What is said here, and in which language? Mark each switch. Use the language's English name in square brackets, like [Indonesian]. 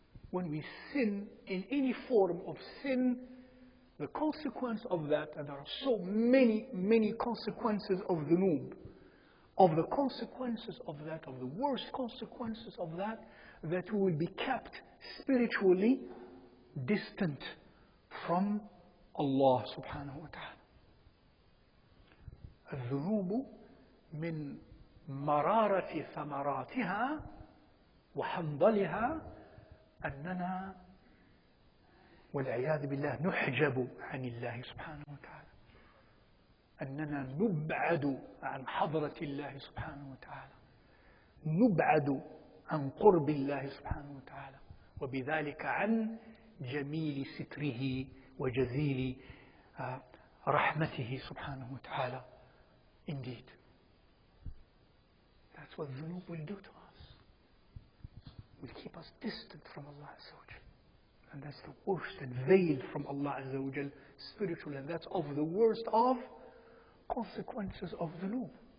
[English] When we sin in any form of sin, the consequence of that, and there are so many consequences of dhunub, of the consequences of that, of the worst consequences of that, that we will be kept spiritually distant from Allah subhanahu wa ta'ala. [Arabic] الذنوب من مرارة ثمراتها وحنظلها أننا والعياذ بالله نحجب عن الله سبحانه وتعالى، أننا نبعد عن حضرة الله سبحانه وتعالى، نبعد عن قرب الله سبحانه وتعالى، وبذلك عن جميل ستره وجزيل رحمته سبحانه وتعالى. [English] Indeed, that's what dhunub will do to us. It will keep us distant from Allah Azza wa Jal. And that's the worst, and veiled from Allah Azza wa Jal spiritually. And that's of the worst of consequences of dhunub.